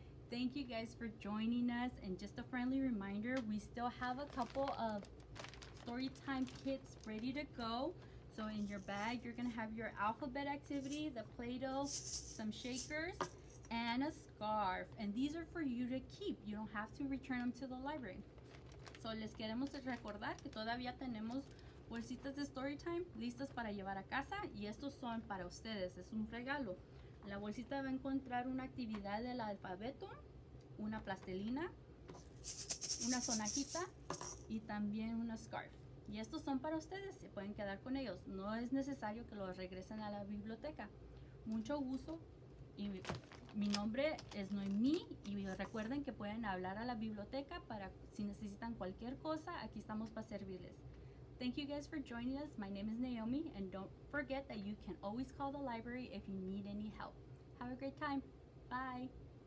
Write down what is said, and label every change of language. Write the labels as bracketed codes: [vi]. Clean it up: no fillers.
[en] Thank you guys for joining us, and just a friendly reminder, we still have a couple of story time kits ready to go. So in your bag, you're gonna have your alphabet activity, the Play-Doh, some shakers, and a scarf. And these are for you to keep. You don't have to return them to the library. [es] So les queremos recordar que todavía tenemos bolsitas de story time listas para llevar a casa, y estos son para ustedes, es un regalo. La bolsita va a encontrar una actividad del alfabeto, una plastilina, una sonajita y también una scarf. Y estos son para ustedes, se pueden quedar con ellos. No es necesario que los regresen a la biblioteca. Mucho gusto, y mi nombre es Noemí, y recuerden que pueden hablar a la biblioteca para si necesitan cualquier cosa, aquí estamos para servirles. [en] Thank you guys for joining us. My name is Naomi, and don't forget that you can always call the library if you need any help. Have a great time. Bye.